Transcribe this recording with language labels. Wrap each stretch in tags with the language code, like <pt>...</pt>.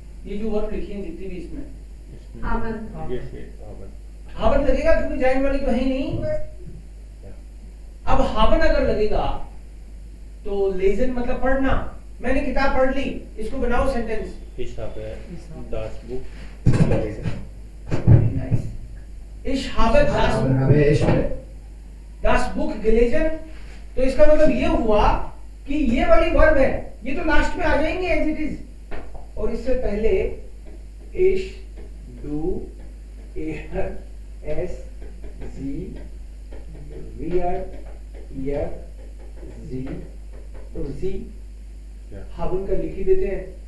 <hi>ये जो वर्ब लिखी है जितनी भी इसमें हाबन लगेगा, क्योंकि जाइन वाली तो है ही नहीं। अब हाबन अगर लगेगा तो लेजन मतलब पढ़ना। मैंने किताब पढ़ ली, इसको बनाओ sentence.</hi> <de>Ich habe das Buch gelesen.</de> <en>Nice.</en> <de>Ich habe das Buch gelesen।</de> <hi>तो इसका मतलब ये हुआ कि ये वाली वर्ब है, ये तो लास्ट में आ जाएंगे एज इट इज। और इससे पहले</hi> <de>ich, du, er, es, sie, wir, ihr, sie</de> <hi>और</hi> <de>sie haben</de> <hi>का लिख ही देते हैं।</hi>